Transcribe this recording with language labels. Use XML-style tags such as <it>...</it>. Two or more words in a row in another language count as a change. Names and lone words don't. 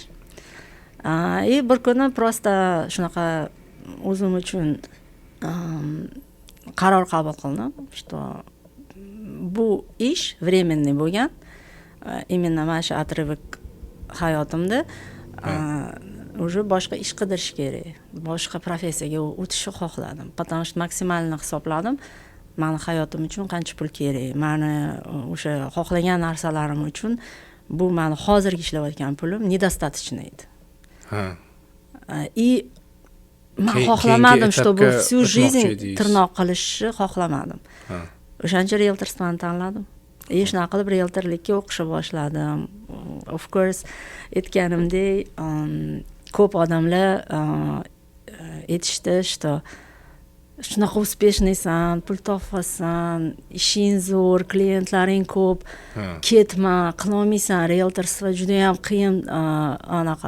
<uz>Bir kuni prosta shunaqa o'zim uchun qaror qabul qildim, что bu ish временный bo'lgan. Именно mana shu отрывок hayotimda уже boshqa ish qidirish kerak. Boshqa professiyaga o'tishni xohladim.</uz> <ru>Потому что максимально</ru> <uz>hisobladim. Meni hayotim uchun qancha pul kerak? Meni o'sha xohlagan narsalarim uchun bu meni hozirgi ishlayotgan pulim недостаточно edi. И men xohlamadim,</uz> <ru>чтобы всю жизнь</ru> <uz>tirnoq qilishni xohlamadim. O'shancha realtorstani tanladim. Shunaqa qilib realtorlikka o'qishni boshladim.</uz> <en>Of course,</en> <uz>aytganimdek, ko'p odamlar aytishdi, что shunaqa успешныйsan, pul topasan, ishing zo'r, klientlaring ko'p, ketma, qilolmaysan, realtorство juda ham qiyin anaqa.</uz>